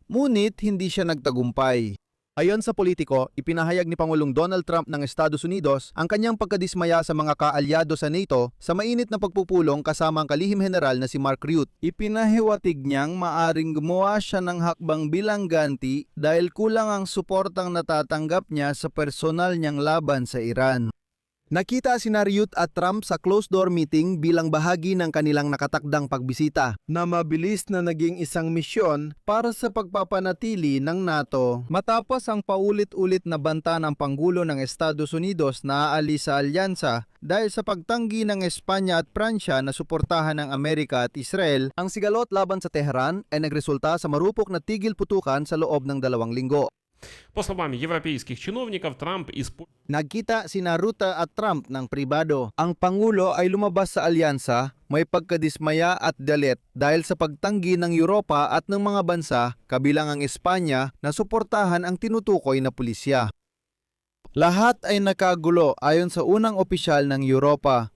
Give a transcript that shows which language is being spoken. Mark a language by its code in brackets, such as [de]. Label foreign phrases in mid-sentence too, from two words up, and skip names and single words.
[tl] Ngunit hindi siya nagtagumpay. Ayon sa Politico, ipinahayag ni Pangulong Donald Trump ng Estados Unidos ang kanyang pagkadismaya sa mga kaalyado sa NATO sa mainit na pagpupulong kasama ang kalihim general na si Mark Rutte. Ipinahiwatig niyang maaring gumawa siya ng hakbang bilang ganti dahil kulang ang suportang natatanggap niya sa personal niyang laban sa Iran. Nakita sina Rutte at Trump sa [en] closed-door meeting [tl] bilang bahagi ng kanilang nakatakdang pagbisita na mabilis na naging isang misyon para sa pagpapanatili ng NATO. Matapos ang paulit-ulit na banta ng Pangulo ng Estados Unidos na aalis sa alyansa dahil sa pagtanggi ng Espanya at Pransya na suportahan ng Amerika at Israel, ang sigalot laban sa Tehran ay nagresulta sa marupok na tigil putukan sa loob ng 2 linggo. [ru] По словам европейских чиновников, Трамп [tl] Nagkita sina Rutte at Trump ng pribado. Ang Pangulo ay lumabas sa alyansa, may pagkadismaya at galit dahil sa pagtanggi ng Europa at ng mga bansa, kabilang ang Espanya, na suportahan ang tinutukoy na pulisya. Lahat ay nakagulo ayon sa unang opisyal ng Europa.